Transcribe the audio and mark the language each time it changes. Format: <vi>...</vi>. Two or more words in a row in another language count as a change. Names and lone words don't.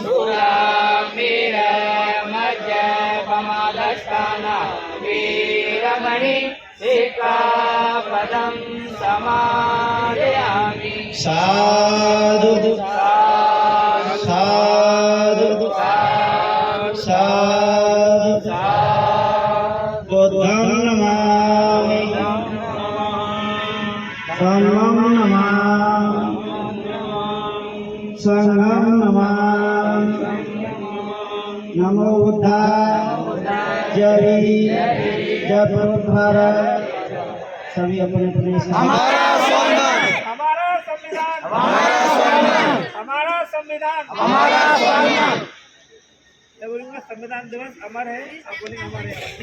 <pi>साधु साधु साधु बुद्धं नमामि धम्मं नमामि संघं नमामि नमो बुद्धाय</pi> <hi>जय भीम जय भारत। सभी अपने अपने हमारा स्वाभिमान, हमारा संविधान, हमारा स्वाभिमान, हमारा संविधान, हमारा स्वाभिमान। मैं बोलूंगा संविधान दिवस अमर है, आप बोलेंगे अमर है।</hi>